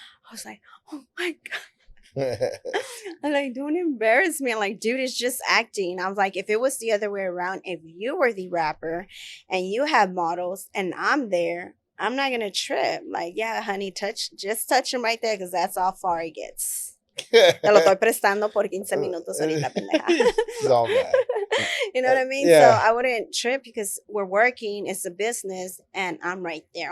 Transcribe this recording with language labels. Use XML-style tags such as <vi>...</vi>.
<en>I was like, oh my God. I'm like, don't embarrass me. I'm like, dude, it's just acting. I was like, if it was the other way around, if you were the rapper and you have models and I'm there, I'm not gonna trip. Like, yeah, honey, just touch him right there because that's how far it gets.</en> <es>Te lo estoy prestando por 15 minutos ahorita, pendeja.</es> <en>It's all bad. You know what I mean? Yeah. So I wouldn't trip because we're working, it's a business, and I'm right there.</en>